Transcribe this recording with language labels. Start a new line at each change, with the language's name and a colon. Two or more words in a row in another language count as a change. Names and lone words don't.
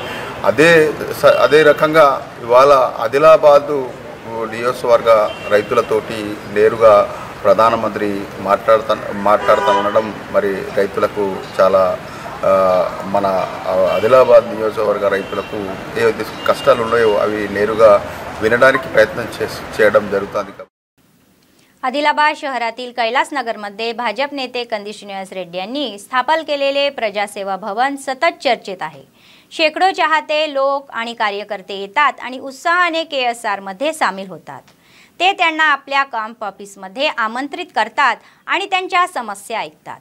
Telugu: కాబట్టి అదే రకంగా ఇవాళ ఆదిలాబాద్ నియోజకవర్గ రైతులతోటి నేరుగా ప్రధానమంత్రి మాట్లాడుతుండడం మరి రైతులకు చాలా మన ఆదిలాబాద్ నియోజకవర్గ రైతులకు ఏవైతే కష్టాలు ఉన్నాయో అవి నేరుగా వినడానికి ప్రయత్నం చేయడం జరుగుతుంది।
Marathi: आदिलाबाद शहरातील कैलासनगरमध्ये भाजप नेते कंदी श्रीनिवास रेड्डी यांनी स्थापन केलेले प्रजासेवा भवन सतत चर्चेत आहे। शेकडो चाहते लोक आणि कार्यकर्ते येतात आणि उत्साहाने KSR मध्ये सामील होतात। ते त्यांना आपल्या कॅम्प ऑफिसमध्ये आमंत्रित करतात आणि त्यांच्या समस्या ऐकतात।